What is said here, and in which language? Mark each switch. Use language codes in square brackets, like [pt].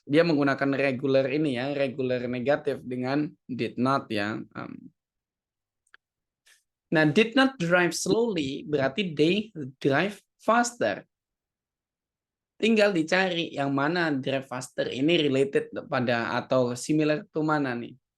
[id] Dia menggunakan regular ini ya, regular negatif dengan did not ya. Nah, [en] did not drive slowly [id] berarti [en] they drive faster. [id] Tinggal dicari yang mana [en] drive faster [id] ini related pada atau similar to mana nih.